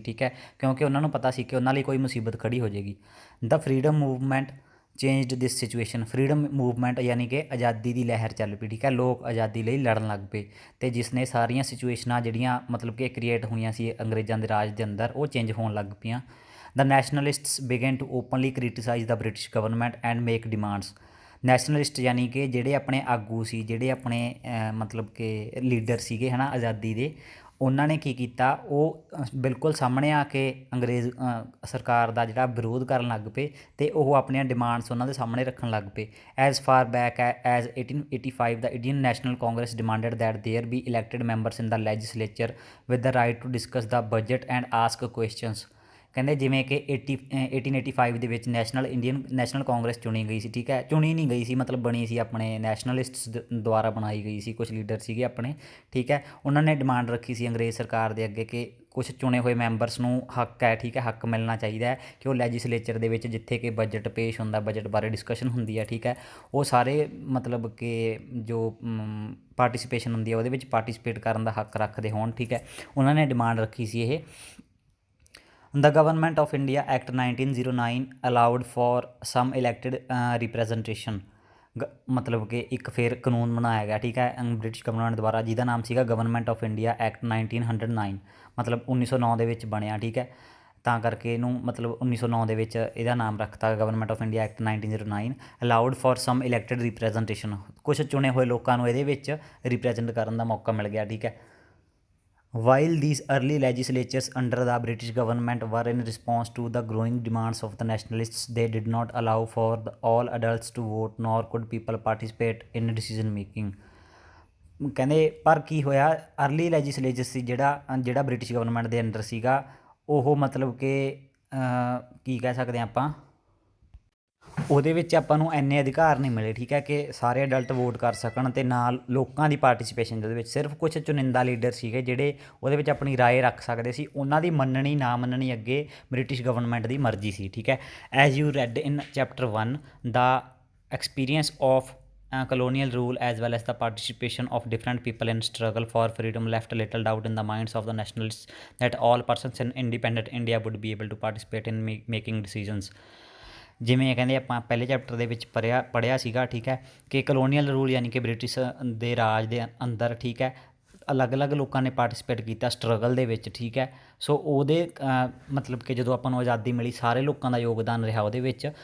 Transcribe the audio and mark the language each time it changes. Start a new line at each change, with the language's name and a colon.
Punjabi: ਠੀਕ ਹੈ, ਕਿਉਂਕਿ ਉਹਨਾਂ ਨੂੰ ਪਤਾ ਸੀ ਕਿ ਉਹਨਾਂ ਲਈ ਕੋਈ ਮੁਸੀਬਤ ਖੜੀ ਹੋ ਜਾਏਗੀ।
English: The freedom movement changed this situation.
Punjabi: ਫਰੀਡਮ ਮੂਵਮੈਂਟ ਯਾਨੀ ਕਿ ਆਜ਼ਾਦੀ ਦੀ ਲਹਿਰ ਚੱਲ ਪਈ। ਠੀਕ ਹੈ, ਲੋਕ ਆਜ਼ਾਦੀ ਲਈ ਲੜਨ ਲੱਗ ਪਏ ਅਤੇ ਜਿਸ ਨੇ ਸਾਰੀਆਂ ਸਿਚੁਏਸ਼ਨਾਂ ਜਿਹੜੀਆਂ ਮਤਲਬ ਕਿ ਕ੍ਰੀਏਟ ਹੋਈਆਂ ਸੀ ਅੰਗਰੇਜ਼ਾਂ ਦੇ ਰਾਜ ਦੇ ਅੰਦਰ, ਉਹ ਚੇਂਜ ਹੋਣ ਲੱਗ ਪਈਆਂ।
English: The nationalists began to openly criticize the British government and make demands.
Punjabi: Nationalist ਯਾਨੀ ਕਿ ਜਿਹੜੇ ਆਪਣੇ ਆਗੂ ਸੀ, ਜਿਹੜੇ ਆਪਣੇ ਮਤਲਬ ਕਿ ਲੀਡਰ ਸੀਗੇ ਹੈ ਨਾ ਆਜ਼ਾਦੀ ਦੇ, ਉਹਨਾਂ ਨੇ ਕੀ ਕੀਤਾ, ਉਹ ਬਿਲਕੁਲ ਸਾਹਮਣੇ ਆ ਕੇ ਅੰਗਰੇਜ਼ ਸਰਕਾਰ ਦਾ ਜਿਹੜਾ ਵਿਰੋਧ ਕਰਨ ਲੱਗ ਪਏ ਅਤੇ ਉਹ ਆਪਣੀਆਂ ਡਿਮਾਂਡਸ ਉਹਨਾਂ ਦੇ ਸਾਹਮਣੇ ਰੱਖਣ ਲੱਗ ਪਏ।
English: As far back as 1885 the Indian National Congress demanded that there be elected members in the legislature with the right to discuss the budget and ask questions.
Punjabi: ਕਹਿੰਦੇ ਜਿਵੇਂ ਕਿ 1885 ਦੇ ਵਿੱਚ ਇੰਡੀਅਨ ਨੈਸ਼ਨਲ ਕਾਂਗਰਸ ਚੁਣੀ ਗਈ ਸੀ। ਠੀਕ ਹੈ, ਚੁਣੀ ਨਹੀਂ ਗਈ ਸੀ ਮਤਲਬ ਬਣੀ ਸੀ, ਆਪਣੇ ਨੈਸ਼ਨਲਿਸਟਸ ਦੁਆਰਾ ਬਣਾਈ ਗਈ ਸੀ, ਕੁਛ ਲੀਡਰ ਸੀਗੇ ਆਪਣੇ। ਠੀਕ ਹੈ, ਉਹਨਾਂ ਨੇ ਡਿਮਾਂਡ ਰੱਖੀ ਸੀ ਅੰਗਰੇਜ਼ ਸਰਕਾਰ ਦੇ ਅੱਗੇ ਕਿ ਕੁਛ ਚੁਣੇ ਹੋਏ ਮੈਂਬਰਸ ਨੂੰ ਹੱਕ ਹੈ, ਠੀਕ ਹੈ, ਹੱਕ ਮਿਲਣਾ ਚਾਹੀਦਾ ਹੈ ਕਿ ਉਹ ਲੈਜਿਸਲੇਚਰ ਦੇ ਵਿੱਚ ਜਿੱਥੇ ਕਿ ਬਜਟ ਪੇਸ਼ ਹੁੰਦਾ, ਬਜਟ ਬਾਰੇ ਡਿਸਕਸ਼ਨ ਹੁੰਦੀ ਹੈ। ਠੀਕ ਹੈ, ਉਹ ਸਾਰੇ ਮਤਲਬ ਕਿ ਜੋ ਪਾਰਟੀਸਪੇਸ਼ਨ ਹੁੰਦੀ ਹੈ ਉਹਦੇ ਵਿੱਚ ਪਾਰਟੀਸਪੇਟ ਕਰਨ ਦਾ ਹੱਕ ਰੱਖਦੇ ਹੋਣ। ਠੀਕ ਹੈ, ਉਹਨਾਂ ਨੇ ਡਿਮਾਂਡ ਰੱਖੀ ਸੀ ਇਹ।
English: The Government of India Act 1909 allowed for some elected representation।
Punjabi: ਮਤਲਬ ਕਿ ਇੱਕ ਫਿਰ ਕਾਨੂੰਨ ਬਣਾਇਆ ਗਿਆ। ਠੀਕ ਹੈ, ਬ੍ਰਿਟਿਸ਼ ਗਵਰਨਮੈਂਟ ਦੁਆਰਾ, ਜਿਹਦਾ ਨਾਮ ਸੀਗਾ ਗਵਰਨਮੈਂਟ ਆਫ ਇੰਡੀਆ ਐਕਟ 1909, ਮਤਲਬ 1909 ਦੇ ਵਿੱਚ ਬਣਿਆ। ਠੀਕ ਹੈ, ਤਾਂ ਕਰਕੇ ਇਹਨੂੰ ਮਤਲਬ 1909 ਦੇ ਵਿੱਚ ਇਹਦਾ ਨਾਮ ਰੱਖਤਾ government of India act 1909।
English: Allowed for some elected representation.
Punjabi: ਕੁਛ ਚੁਣੇ ਹੋਏ ਲੋਕਾਂ ਨੂੰ ਇਹਦੇ ਵਿੱਚ ਰਿਪਰੈਜ਼ੈਂਟ ਕਰਨ ਦਾ ਮੌਕਾ ਮਿਲ ਗਿਆ। ਠੀਕ ਹੈ,
English: while these early legislatures under the British government were in response to the growing demands of the nationalists, they did not allow for all adults to vote nor could people participate in decision making।
Punjabi: ਕਹਿੰਦੇ ਪਰ ਕੀ ਹੋਇਆ, early legislature ਸੀ ਜਿਹੜਾ British government ਦੇ under ਸੀਗਾ, ਉਹ ਮਤਲਬ ਕਿ ਕੀ ਕਹਿ ਸਕਦੇ ਹਾਂ ਆਪਾਂ, ਉਹਦੇ ਵਿੱਚ ਆਪਾਂ ਨੂੰ ਇੰਨੇ ਅਧਿਕਾਰ ਨਹੀਂ ਮਿਲੇ। ਠੀਕ ਹੈ, ਕਿ ਸਾਰੇ ਅਡਲਟ ਵੋਟ ਕਰ ਸਕਣ ਅਤੇ ਨਾਲ ਲੋਕਾਂ ਦੀ ਪਾਰਟੀਸਪੇਸ਼ਨ ਦੇ ਵਿੱਚ ਸਿਰਫ ਕੁਛ ਚੁਣਿੰਦਾ ਲੀਡਰ ਸੀਗੇ ਜਿਹੜੇ ਉਹਦੇ ਵਿੱਚ ਆਪਣੀ ਰਾਏ ਰੱਖ ਸਕਦੇ ਸੀ। ਉਹਨਾਂ ਦੀ ਮੰਨਣੀ ਨਾ ਮੰਨਣੀ ਅੱਗੇ ਬ੍ਰਿਟਿਸ਼ ਗਵਰਨਮੈਂਟ ਦੀ ਮਰਜ਼ੀ ਸੀ। ਠੀਕ ਹੈ,
English: As you read in chapter 1 the experience of colonial rule as well as the participation of different people in struggle for freedom left little doubt in the minds of the nationalists that all persons in independent India would be able to participate in making decisions।
Punjabi: ਜਿਵੇਂ ਕਹਿੰਦੇ ਆਪਾਂ ਪਹਿਲੇ chapter ਦੇ ਵਿੱਚ ਪੜ੍ਹਿਆ ਸੀਗਾ। ਠੀਕ ਹੈ, ਕਿ ਕਲੋਨੀਅਲ ਰੂਲ ਯਾਨੀ ਕਿ ਬ੍ਰਿਟਿਸ਼ ਦੇ ਰਾਜ ਦੇ ਅੰਦਰ, ਠੀਕ ਹੈ, ਅਲੱਗ-ਅਲੱਗ ਲੋਕਾਂ ਨੇ ਪਾਰਟੀਸਪੇਟ ਕੀਤਾ ਸਟਰਗਲ ਦੇ ਵਿੱਚ। ਠੀਕ ਹੈ, ਸੋ ਉਹਦੇ ਮਤਲਬ ਕਿ ਜਦੋਂ ਆਪਾਂ ਨੂੰ ਆਜ਼ਾਦੀ ਮਿਲੀ ਸਾਰੇ ਲੋਕਾਂ ਦਾ ਯੋਗਦਾਨ ਰਿਹਾ ਉਹਦੇ ਵਿੱਚ।